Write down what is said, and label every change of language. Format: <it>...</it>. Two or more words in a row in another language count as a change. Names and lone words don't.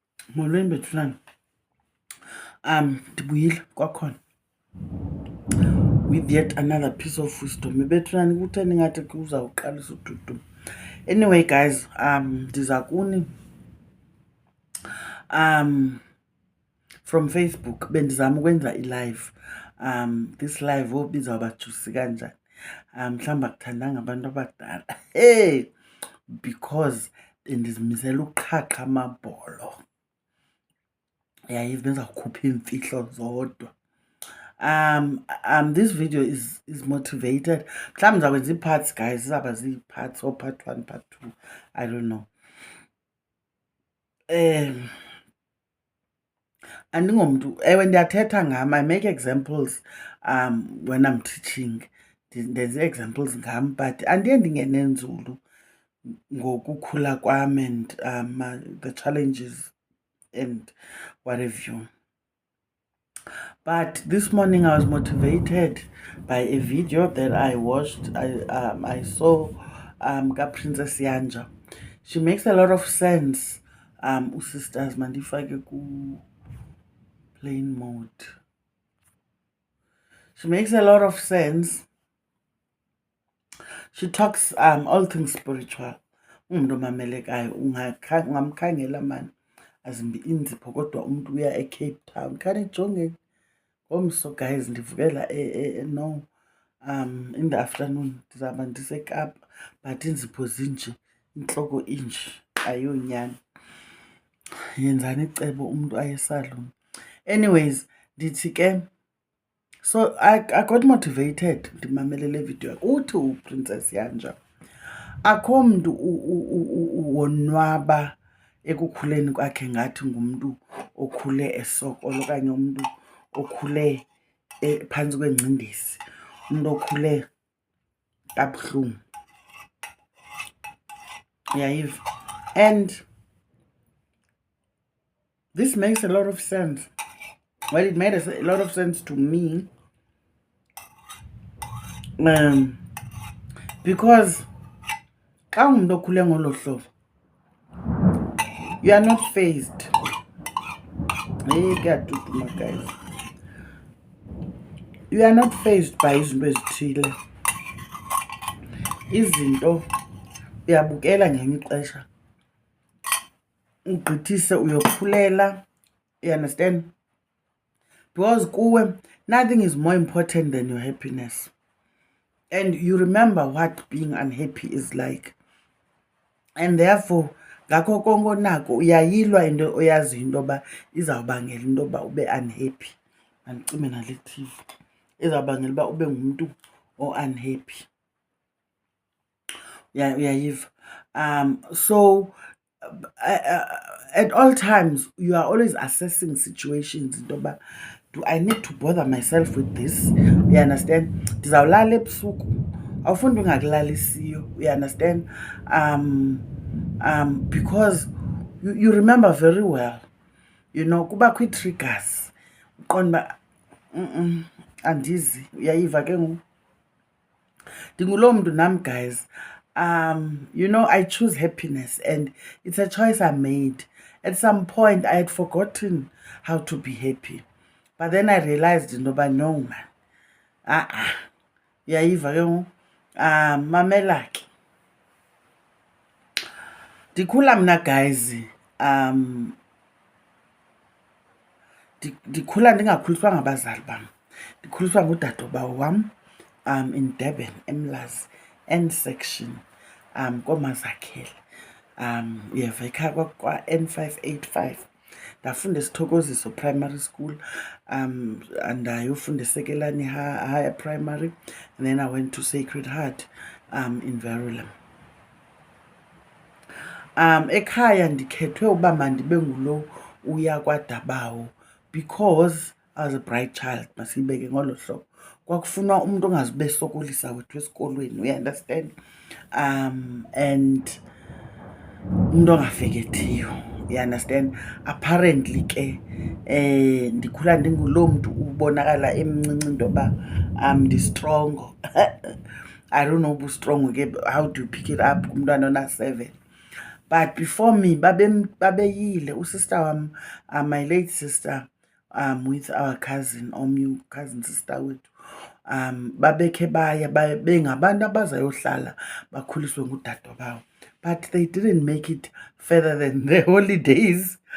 <xh>Molweni bethunana. Ndibuyile kwakhona</xh> <en>with yet another piece of wisdom.</en> <xh>Bethunana kutheni ngathi kuzawuqalisa ududu.</xh> <en>Anyway guys,</en> <xh>ndiza kuni</xh> <en>from Facebook</en> <xh>bendizama ukwenza i-live.</xh> <en>This live hope izawuba juicy kanjani.</en> <xh>Mhlawumbi akuthandanga abantu abadala. Hey, because bendizimisela uqhaqha amabholo. Yayive benizawukhupha iimfihlo zodwa.</xh> <en>This video is motivated.</en> <xh>Mhlawumbi ndizakwenza ii-parts guys, izawuba zii-parts or</xh> <en>part 1, part 2. I don't know.</en> <xh>Andingomntu, ewe ndiyathetha ngam.</xh> <en>I make examples when I'm teaching. Ndenze examples ngam, but</en> <xh>andiye ndingene nzulu ngokukhula kwam</xh> <en>and the challenges and what have you. But this morning I was motivated by a video that I watched. I saw Princess Yanja. She makes a lot of sense.</en> <xh>Sisters mandifake ku</xh> <en>plain mode. She makes a lot of sense. She talks all things spiritual.</en> <xh>Umuntu omamelekayo ungamkhangela man azimbi inzipho kodwa umuntu uya eCape Town. Khanijongeni ngomso guys, ndivukela no</xh> <en>in the afternoon</en> <xh>ndizawuba ndiseKapa, but inzipho zinje, intloko inje, ayonyani. Yenzani icebo umuntu aye esalon. Anyways, ndithi ke,</xh> <en>so I got motivated</en> <xh>ndimamele le video. Uthi uPrincess Yanja akho mntu wonwaba ekukhuleni kwakhe ngathi ngumuntu okhule esokolo okanye umuntu okhule phantsi kwengcindezi, umuntu okhule kabuhlungu. Yayiva.</xh> <en>And this makes a lot of sense. Well, it made a lot of sense to me.</en> <xh>Because xa umuntu okhule ngolo hlobo,</xh> <en>you are not phased.</en> <xh>Hey, kuyaduduma guys.</xh> <en>You are not phased by</en> <xh>izinto ezithile. Izinto uyabukela ngenye ixesha ugqithise uyokhulela.</xh> <en>You understand? Because kuwe nothing is more important than your happiness. And you remember what being unhappy is like. And therefore,</en> <xh>ngakho konke nako uyayilwa into oyaziyo into yoba izawubangela into yoba ube unhappy. Mandicime nale TV. Izawubangela uba ube ngumuntu o-unhappy. Uyayiva.</xh> <en>So at all times you are always assessing situations</en> <xh>into yoba,</xh> <en>do I need to bother myself with this? You understand?</en> <xh>Ndizawulala ebusuku. Awufundi ungakulalisiyo.</xh> <en>You understand? Because you remember very well, you know,</en> <xh>kuba kwi-triggers uqonda uba andizi. Uyayiva ke ngoku. Ndinguloo mntu nam guys.</xh> <en>You know, I choose happiness and it's a choice I made. At some point I had forgotten how to be happy, but then I realized</en> <xh>into yoba</xh> <en>no man,</en> <xh>uyayiva ke ngoku. Mamela ke, ndikhula mna guys, ndikhula ndingakhuliswa ngabazali bam, ndikhuliswa ngudadobawo wam in Durban, eMlazi, N section, kooMazakhele. Uyeva ekhaya kwa N585. Ndafunda eSithokoziso Primary School, ndayofunda eSekelani Higher Primary,</xh> <en>and then I went to Sacred Heart in Verulam.</en> <xh>Ekhaya ndikhethwe uba mandibe ngulo uya kwaDabawo</xh> <en>because I was a bright child,</en> <xh>masiyibeke ngolo hlobo. Kwakufunwa umuntu ongazibe sokolisa wethu esikolweni,</xh> <en>you understand?</en> <xh>And umuntu ongafekethiyo,</xh> <en>you understand?</en> <xh>Apparently ke ndikhula ndinguloo mntu ubonakala emncinci into yoba ndi-strong.</xh> <en>I don't know uba strong ke, how do you pick it up</en> <xh>kumntwana ona-7?</xh> <en>but before me</en> <xh>babeyile usister wam,</xh> <en>my late sister, with our cousin</en> <xh>omnye</xh> <en>cousin sister</en> <xh>wethu, babekhe baya bengabantu abazayohlala bakhuliswe ngudade bawo,</xh> <en>but they didn't make it further than the holidays.</en>